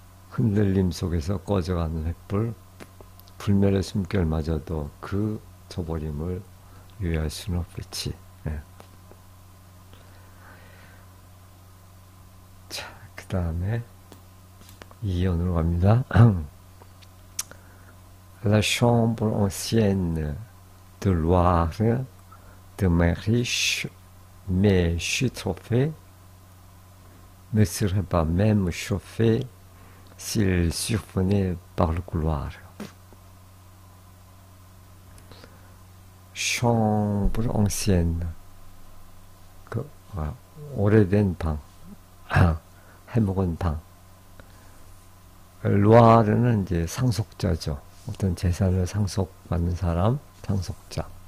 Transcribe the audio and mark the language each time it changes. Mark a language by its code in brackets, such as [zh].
[ko] 흔들림 속에서 꺼져가는 횃불, 불멸의 숨결마저도 그 저버림을 유의할 수는 없겠지. 자, 그 다음에 2연으로 갑니다. [fr] La chambre ancienne de Loire de mes riches mais chutrophées ne serait pas même chauffée s'il survenait par le couloir. [ko] chambre ancienne, 그 오래된 방, 해묵은 방. 루아르는 이제 상속자죠. 어떤 재산을 상속받는 사람, 상속자.